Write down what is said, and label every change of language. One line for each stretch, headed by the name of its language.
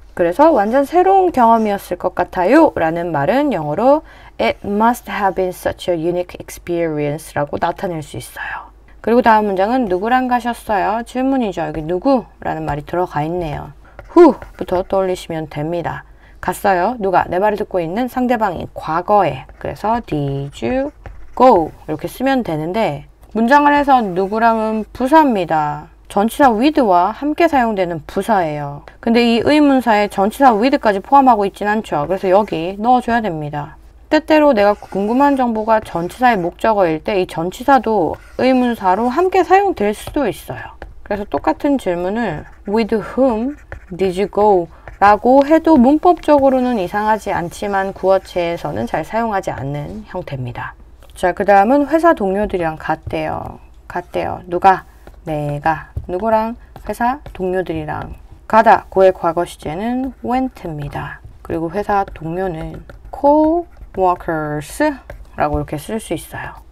Korean: 그래서 완전 새로운 경험이었을 것 같아요 라는 말은 영어로
English: It must have been such a unique experience
Korean: 라고 나타낼 수 있어요. 그리고 다음 문장은 누구랑 가셨어요? 질문이죠. 여기 누구라는 말이 들어가 있네요. who부터 떠올리시면 됩니다. 갔어요. 누가? 내 말을 듣고 있는 상대방이 과거에. 그래서
English: did you go?
Korean: 이렇게 쓰면 되는데 문장을 해서 누구랑은 부사입니다. 전치사 with와 함께 사용되는 부사예요. 근데 이 의문사에 전치사 with까지 포함하고 있진 않죠. 그래서 여기 넣어줘야 됩니다. 때때로 내가 궁금한 정보가 전치사의 목적어일 때 이 전치사도 의문사로 함께 사용될 수도 있어요. 그래서 똑같은 질문을
English: with whom did you go?
Korean: 라고 해도 문법적으로는 이상하지 않지만 구어체에서는 잘 사용하지 않는 형태입니다. 자, 그 다음은 회사 동료들이랑 갔대요. 누가? 내가. 누구랑? 회사 동료들이랑. 가다. 고의 과거 시제는 went입니다. 그리고 회사 동료는 co-workers 라고 이렇게 쓸 수 있어요.